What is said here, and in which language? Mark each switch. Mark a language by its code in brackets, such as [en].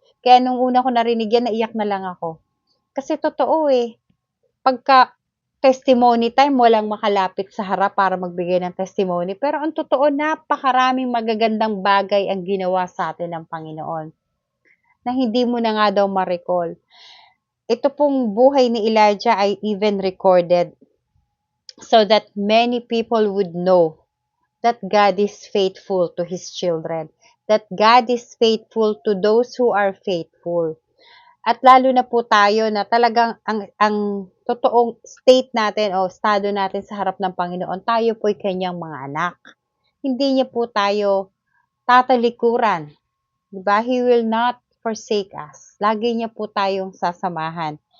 [tl] Kaya nung una ko narinig yan, naiyak na lang ako. Kasi totoo pagka testimony time, walang makalapit sa harap para magbigay ng testimony. Pero ang totoo, napakaraming magagandang bagay ang ginawa sa atin ng Panginoon na hindi mo na nga daw ma-recall. Ito pong buhay ni Elijah ay [en] even recorded so that many people would know that God is faithful to His children, that God is faithful to those who are faithful. [tl] At lalo na po tayo na talagang ang totoong state natin o estado natin sa harap ng Panginoon, tayo po'y kanyang mga anak. Hindi niya po tayo tatalikuran. Diba? [en] He will not forsake us. [tl] Lagi niya po tayong sasamahan.